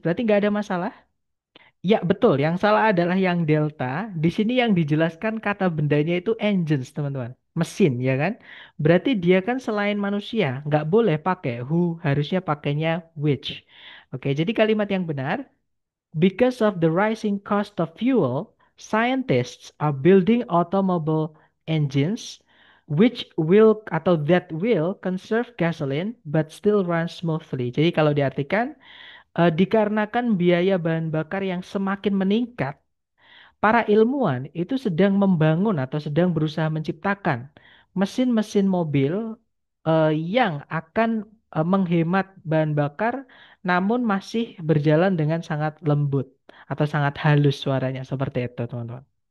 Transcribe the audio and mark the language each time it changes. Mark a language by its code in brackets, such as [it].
[id] Berarti nggak ada masalah. Ya betul. Yang salah adalah yang delta. Di sini yang dijelaskan kata bendanya itu engines teman-teman. Mesin ya kan. Berarti dia kan selain manusia. Nggak boleh pakai who. Harusnya pakainya which. Oke, jadi kalimat yang benar. [en] Because of the rising cost of fuel, scientists are building automobile engines which will [id] atau [en] that will conserve gasoline but still run smoothly. [id] Jadi kalau diartikan dikarenakan biaya bahan bakar yang semakin meningkat, para ilmuwan itu sedang membangun atau sedang berusaha menciptakan mesin-mesin mobil yang akan menghemat bahan bakar namun masih berjalan dengan sangat lembut atau sangat halus suaranya seperti itu, teman-teman.